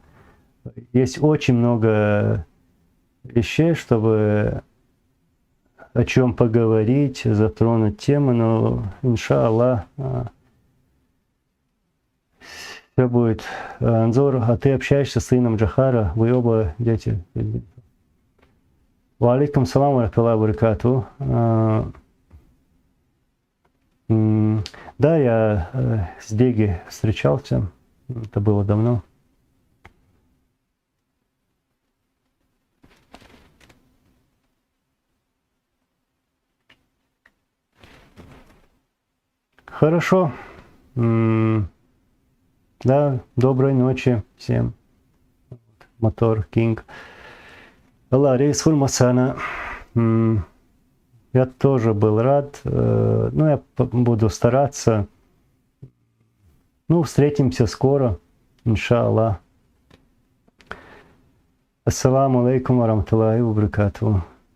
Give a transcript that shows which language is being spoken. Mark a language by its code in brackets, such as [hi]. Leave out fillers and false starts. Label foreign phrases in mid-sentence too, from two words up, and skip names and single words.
[ru] Есть очень много вещей, чтобы о чем поговорить, затронуть темы, но, иншаллах, все будет. Анзор, а ты общаешься с сыном Джахара, вы оба дети. [ar] وعليكم السلام ورحمة الله وبركاته. [ru] Да, я с Деги встречался, это было давно. Хорошо. Да, доброй ночи всем. Мотор Кинг. Аллах, рейс Фурмасана. Я тоже был рад. Ну, я буду стараться. Ну, встретимся скоро, иншаллах. [ar] السلام عليكم ورحمة الله وبركاته.